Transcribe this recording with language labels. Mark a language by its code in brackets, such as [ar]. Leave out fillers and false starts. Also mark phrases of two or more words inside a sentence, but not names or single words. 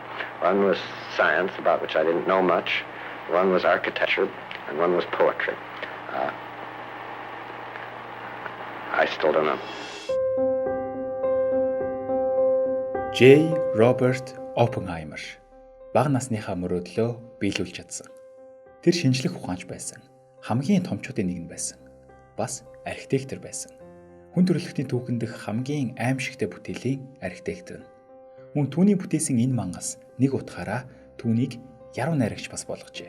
[en] One was science, about which I didn't know much. One was architecture, and one was poetry. I still don't know. J. [mn] Robert Oppenheimer бага насныхаа мөрөөдлөө биелүүлж чадсан. Тэр шинжлэх ухаанч байсан. Хамгийн томчуудын нэг нь байсан. Бас архитектор байсан. Хүн төрөлхтний түүхэн дэх хамгийн аимшигтай бүтээлийн архитектор нь. Мөн түүний бүтээсэн энэ мангас нэг утгаараа түүнийг яруу найрагч бас болгожээ.